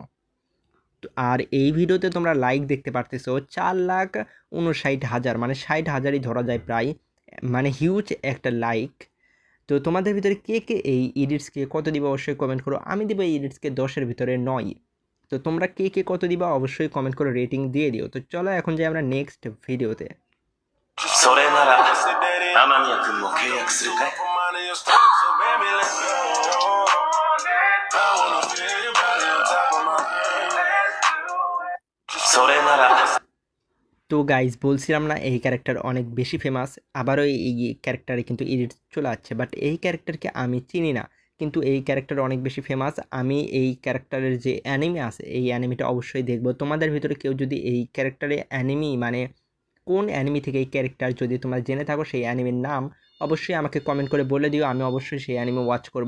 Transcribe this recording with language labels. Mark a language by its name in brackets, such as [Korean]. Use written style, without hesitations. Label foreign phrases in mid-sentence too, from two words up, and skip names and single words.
[Bangla] আর এই ভিডিওতে তোমরা লাইক দেখতে পারতেছো 4,59,000, মানে 60,000ই ধরা যায় প্রায়, মানে হিউজ একটা লাইক। তো তোমাদের ভিতরে কে কে এই ইডিটসকে কত দিবা অবশ্যই কমেন্ট করো। আমি দিব এই ইডিটসকে 10-এর ভিতরে 9। তো তোমরা কে কে কত দিবা অবশ্যই কমেন্ট করে রেটিং দিয়ে দিও। তো চলো এখন যাই আমরা নেক্সট ভিডিওতে। [Japanese] それなら天宮君も契約するかいそれなら [Bangla] তো গাইজ, বলছিলাম না এই ক্যারেক্টার অনেক বেশি ফেমাস, আবারও এই ক্যারেক্টারে কিন্তু এডিট চলে আসছে, বাট এই ক্যারেক্টারকে আমি চিনি না, কিন্তু এই ক্যারেক্টার অনেক বেশি ফেমাস। আমি এই ক্যারেক্টারের যে অ্যানিমে আছে এই অ্যানিমেটা অবশ্যই দেখবো। তোমাদের ভিতরে কেউ যদি এই ক্যারেক্টারে অ্যানিমি, মানে কোন অ্যানিমি থেকে এই ক্যারেক্টার যদি তোমরা জেনে থাকো সেই অ্যানিমের নাম অবশ্যই আমাকে কমেন্ট করে বলে দিও, আমি অবশ্যই সেই [English] anime watch [Bangla] করব।